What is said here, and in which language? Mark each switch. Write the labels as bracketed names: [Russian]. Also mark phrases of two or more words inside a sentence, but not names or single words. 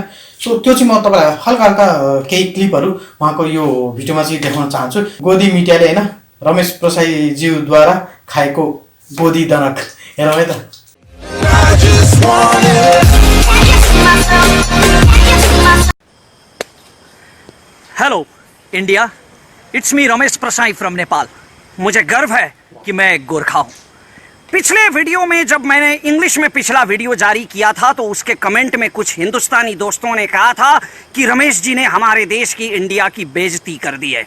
[Nepali] सो त्यो चाहिँ म तपाईलाई हल्का केही क्लिपहरु उहाँको यो भिडियोमा चाहिँ देखाउन चाहन्छु। गोदी मिडियाले हैन रमेश प्रसाईज्यूद्वारा खाएको गोदी दनक हेरौँ है त। [English] Hello India, it's me Ramesh Prasai from Nepal. [Hindi] मुझे गर्व है कि मैं एक गोरखा हूँ। पिछले वीडियो में जब मैंने इंग्लिश में पिछला वीडियो जारी किया था तो उसके कमेंट में कुछ हिंदुस्तानी दोस्तों ने कहा था कि रमेश जी ने हमारे देश की, इंडिया की बेइज्जती कर दी है।